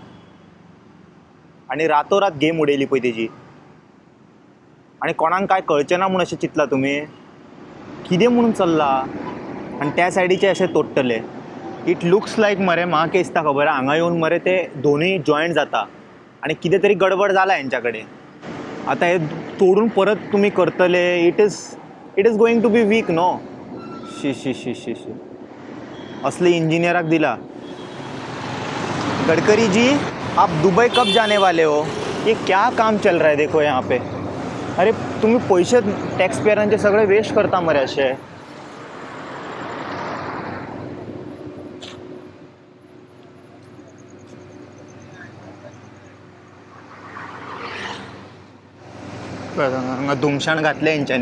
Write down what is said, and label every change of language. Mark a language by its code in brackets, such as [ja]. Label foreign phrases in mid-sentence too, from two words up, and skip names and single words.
[kok] आनी रातोरात गेम उडयली पळय तेजी. आनी कोणाक काय कळचें ना म्हूण अशें चिंतला तुमी? कितें म्हणून चल्ला? आनी त्या सायडीचे अशें तोडटले. [en] it looks like [kok] मरे, म्हाका दिसता खबर आहा, हांगा येवन मरे ते दोनूय जॉयंट जाता आनी कितें तरी गडबड जाला हेंच्या कडेन. आतां हे तोडून परत तुमी करतले. [en] it is going to be weak no. शी शी शी शी शी. [kok] असले इंजिनियराक दिला. [hi] गडकरी जी, आप दुबई कब जाने वाले हो? ये क्या काम चल रहा है देखो यहाँ पे. [kok] अरे तुम्ही पैसे टॅक्स पेयरांचे सगळे वेस्ट करता मरे असे. हांगा धुमशाण घातले हेंच्यांनी.